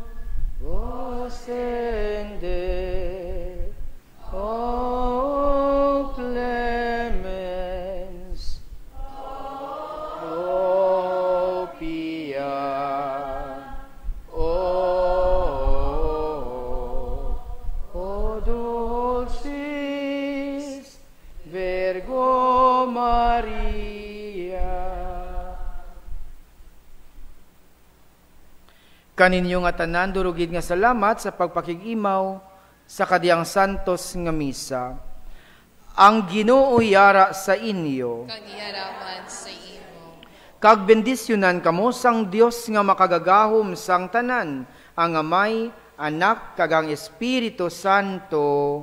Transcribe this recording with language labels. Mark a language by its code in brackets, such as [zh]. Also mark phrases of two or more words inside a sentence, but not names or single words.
[la] oscende, o clemens, o pia, o dulcis Virgo Maria. [hil] Kaninyo nga tanan durugid nga salamat sa pagpakigimaw sa kadiyang santos nga misa. Ang Ginoo yara sa inyo. Kagyaraman sa imo. Kag bendisyonan kamo sang Dios nga makagagahom sang tanan, ang Amay, Anak, kag ang Espiritu Santo.